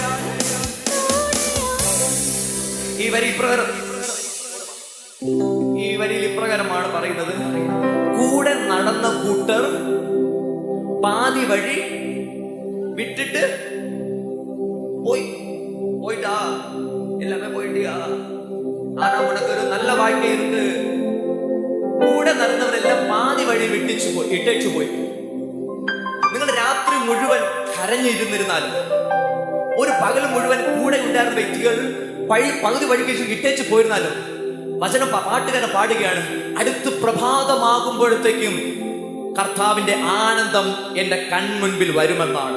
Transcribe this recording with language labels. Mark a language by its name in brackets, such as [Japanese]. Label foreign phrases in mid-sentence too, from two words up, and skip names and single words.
[Malayalam] ഈ വരിയിൽ ഇപ്രകാരമാണ് പറയുന്നത്: കൂടെ നടന്ന കൂട്ടർ പാതി വഴി വിട്ടിട്ട് [Tamil] போயிட்டா எல்லாமே போயிட்டியா. ஆனா உனக்கு ஒரு நல்ல வாழ்க்கை இருக்கு. [Malayalam] கூட നടന്നവരെല്ലാം പാതി വഴി ഇട്ടേച്ചു പോയി. നിങ്ങൾ രാത്രി മുഴുവൻ കരഞ്ഞിരുന്നിരുന്നാലും, ഒരു പകൽ മുഴുവൻ കൂടെ ഉണ്ടായിരുന്ന വ്യക്തികൾ പകുതി വഴിക്ക് ഇട്ടേച്ചു പോയിരുന്നാലും, വചനം പാട്ടുകാരൻ പാടുകയാണ്, അടുത്ത് പ്രഭാതമാകുമ്പോഴത്തേക്കും കർത്താവിന്റെ ആനന്ദം എന്റെ കൺമുൻപിൽ വരുമെന്നാണ്.